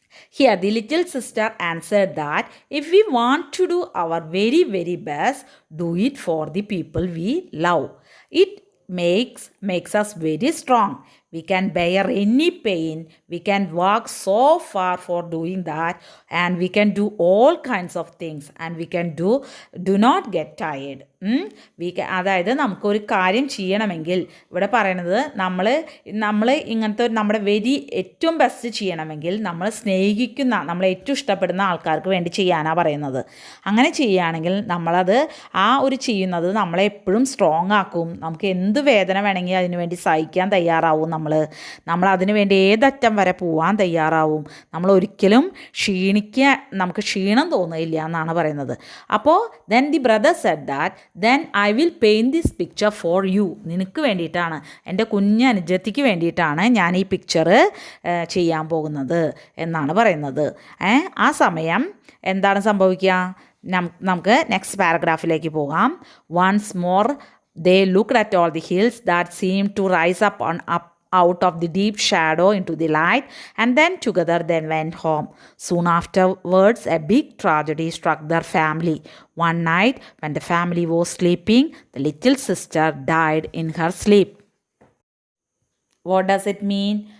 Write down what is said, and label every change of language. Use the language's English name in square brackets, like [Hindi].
[English] Here, the little sister answered that if we want to do our very, very best, do it for the people we love. It makes us very strong. We can bear any pain. We can walk so far for doing that, and we can do all kinds of things, and we can do not get tired. [Malayalam] അതായത് നമുക്കൊരു കാര്യം ചെയ്യണമെങ്കിൽ ഇവിടെ പറയണത് നമ്മൾ ഇങ്ങനത്തെ നമ്മുടെ ഏറ്റവും ബെസ്റ്റ് ചെയ്യണമെങ്കിൽ നമ്മൾ സ്നേഹിക്കുന്ന, നമ്മളെ ഏറ്റവും ഇഷ്ടപ്പെടുന്ന ആൾക്കാർക്ക് വേണ്ടി ചെയ്യാനാണ് പറയുന്നത്. അങ്ങനെ ചെയ്യുകയാണെങ്കിൽ നമ്മളത് ആ ഒരു ചെയ്യുന്നത് നമ്മളെ എപ്പോഴും സ്ട്രോങ് ആക്കും. നമുക്ക് എന്ത് വേദന വേണമെങ്കിൽ അതിനു വേണ്ടി സഹിക്കാൻ തയ്യാറാവും. നമ്മൾ അതിനു വേണ്ടി ഏതറ്റം വരെ പോവാൻ തയ്യാറാവും. നമ്മൾ ഒരിക്കലും നമുക്ക് ക്ഷീണം തോന്നുകയില്ല എന്നാണ് പറയുന്നത്. അപ്പോൾ [English] then the brother said that then I will paint this picture for you. [Malayalam] നിനക്ക് വേണ്ടിയിട്ടാണ്, എൻ്റെ കുഞ്ഞനുജത്തിക്ക് വേണ്ടിയിട്ടാണ് ഞാൻ ഈ പിക്ചർ ചെയ്യാൻ പോകുന്നത് എന്നാണ് പറയുന്നത്. ആ സമയം എന്താണ് സംഭവിക്കുക, നമുക്ക് നെക്സ്റ്റ് പാരഗ്രാഫിലേക്ക് പോകാം. [English] Once more they looked at all the hills that seemed to rise up out of the deep shadow into the light, and then together they went home. Soon afterwards, a big tragedy struck their family. One night, when the family was sleeping, the little sister died in her sleep. What does it mean?